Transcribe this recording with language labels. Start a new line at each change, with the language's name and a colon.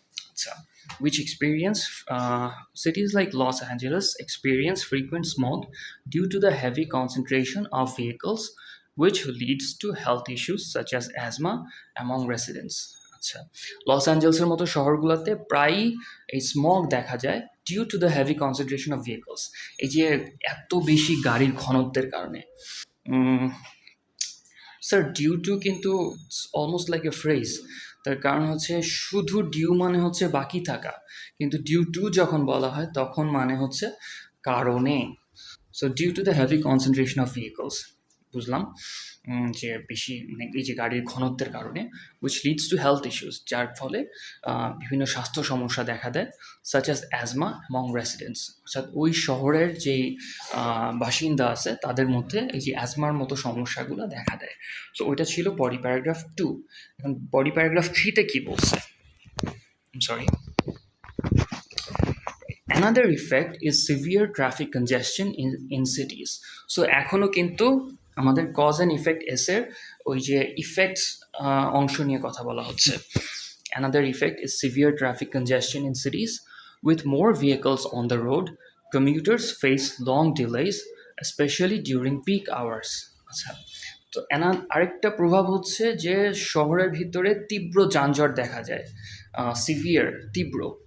English: আচ্ছা, which experience cities like Los Angeles experience frequent smog due to the heavy concentration of vehicles, which leads to health issues such as asthma among residents।
Bangla: আচ্ছা, loss অ্যাঞ্জেলসের মতো শহরগুলোতে প্রায়ই এই smog দেখা যায় due to the heavy concentration of vehicles, এই যে এত বেশি গাড়ির ঘনত্বের কারণে। স্যার, ডিউ টু কিন্তু অলমোস্ট লাইক এ ফ্রেজ, তার কারণ হচ্ছে শুধু ডিউ মানে হচ্ছে বাকি থাকা, কিন্তু ডিউ টু যখন বলা হয় তখন মানে হচ্ছে কারণে। So due to the heavy concentration of vehicles, বুঝলাম যে বেশি মানে এই যে গাড়ির ঘনত্বের কারণে, which leads to health issues, যার ফলে বিভিন্ন স্বাস্থ্য সমস্যা দেখা দেয়, such as asthma among residents, অর্থাৎ ওই শহরের যেই বাসিন্দা আছে তাদের মধ্যে এই যে অ্যাজমার মতো সমস্যাগুলো দেখা দেয়। সো ওইটা ছিল বডি প্যারাগ্রাফ 2। এখন বডি প্যারাগ্রাফ 3-তে কী বলছে, sorry.
English: Another effect is severe traffic congestion in cities।
Bangla: So এখনও কিন্তু আমাদের কজ অ্যান্ড ইফেক্ট এসের ওই যে ইফেক্টস অংশ নিয়ে কথা বলা হচ্ছে।
English: Another effect is severe traffic congestion in cities with more vehicles on the road. Commuters face long delays, especially during peak hours।
Bangla: আচ্ছা, তো আরেকটা প্রভাব হচ্ছে যে শহরের ভিতরে তীব্র যানজট দেখা যায়, সিভিয়ার, তীব্র।